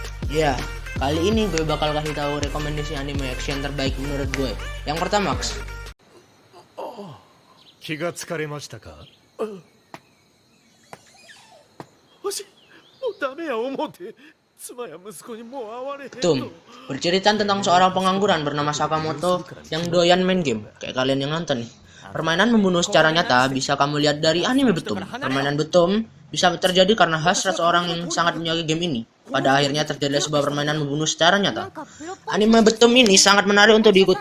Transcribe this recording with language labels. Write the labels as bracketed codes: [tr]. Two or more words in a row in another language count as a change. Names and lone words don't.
[id] Ya, kali ini gue bakal kasih tahu rekomendasi anime action terbaik menurut gue. Yang pertama, Max. [ja] 気がつかれましたか。星もうダメや思うて妻や息子にもう会われへん [id] Tum, bercerita tentang seorang pengangguran bernama Sakamoto yang doyan main game, kayak kalian yang nonton nih. Permainan membunuh secara nyata bisa kamu lihat dari anime Betum. Permainan Betum bisa terjadi karena hasrat seorang yang sangat menyukai game ini. Pada akhirnya terjadi sebuah permainan membunuh secara nyata. Anime Betum ini sangat menarik untuk diikuti.